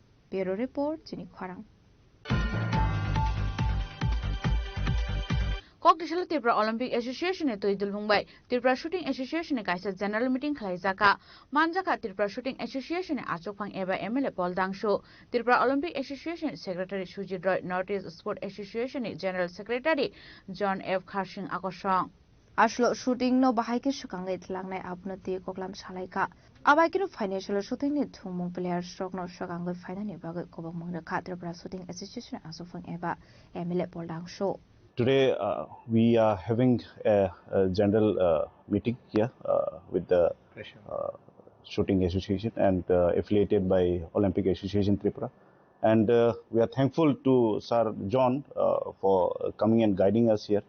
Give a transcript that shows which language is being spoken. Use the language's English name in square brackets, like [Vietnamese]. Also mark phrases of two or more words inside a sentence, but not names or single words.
[English] Bureau Report [Kok Borok] Chini Khwarang. Kokdishala Tripura Olympic Association e toidul mungbai Tripura Shooting Association e kaisa [English] general meeting [Kok Borok] khlaijaka manjaka Tripura Shooting Association e achokphang eba MLA Paul Dangshu Tripura Olympic Association Secretary Sujit Roy Northeast Sport Association e General Secretary John F Kharsing Akosong Ashlo shooting no bahaike sukangai tlangnai abnoti koklam salaika abaikino [English] financial shooting [Kok Borok] ni thumung [English] player stroke [Kok Borok] no sukangai finani bagai kobang mangna Tripura Shooting Association achokphang eba MLA Paul Dangshu. [English] Today we are having a general meeting here with the Shooting Association and affiliated by Olympic Association Tripura, and we are thankful to Sir John for coming and guiding us here.